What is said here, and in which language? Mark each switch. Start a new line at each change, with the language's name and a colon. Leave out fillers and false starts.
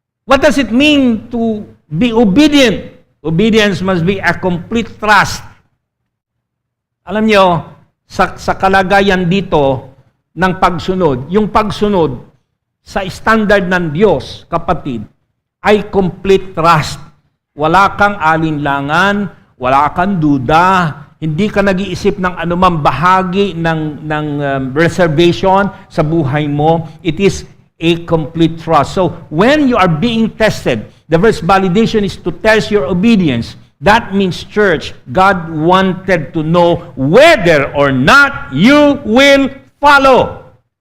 English: What does it mean to be obedient? Obedience must be a complete trust.
Filipino: Alam nyo, sa kalagayan dito ng pagsunod, yung pagsunod sa standard ng Diyos, kapatid, ay complete trust. Wala kang alinlangan, wala kang duda, hindi ka nag-iisip ng anumang bahagi ng reservation sa buhay mo.
English: It is a complete trust. So, when you are being tested, the first validation is to test your obedience. That means, church, God wanted to know whether or not you will follow.